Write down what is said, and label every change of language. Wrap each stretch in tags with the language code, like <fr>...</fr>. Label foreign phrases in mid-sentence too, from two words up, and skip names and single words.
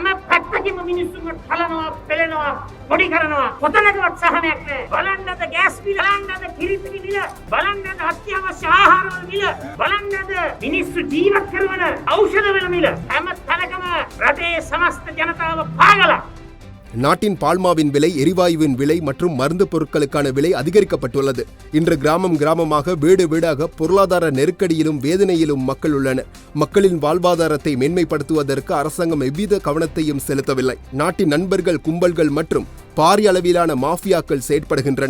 <si>පැත්තකින්ම මිනිස්සුන්ට කලනවා පෙලෙනවා පොඩි කරනවා කොතනකවත් සහනයක් නැහැ බලන්නද ගෑස් බිල බලන්නද කිරිපිටි බිල බලන්නද අත්‍යවශ්‍ය ආහාර වල බිල බලන්නද මිනිස්සු ජීවත් කරන ඖෂධ වල බිල හැම තැනකම රටේ සමස්ත ජනතාව පාගලා</si> <ta>நாட்டின் பால்மாவின் விலை, எரிவாயுவின் விலை மற்றும் மருந்து பொருட்களுக்கான விலை அதிகரிக்கப்பட்டுள்ளது. இன்று கிராமம் கிராமமாக வீடு வீடாக பொருளாதார நெருக்கடியிலும் வேதனையிலும் மக்கள் உள்ளனர். மக்களின் வாழ்வாதாரத்தை மேன்மைப்படுத்துவதற்கு அரசாங்கம் எவ்வித கவனத்தையும் செலுத்தவில்லை. நாட்டின் நண்பர்கள் கும்பல்கள் மற்றும் பாரிய அளவிலான மாஃபியாக்கள் செயற்படுகின்றன.</ta>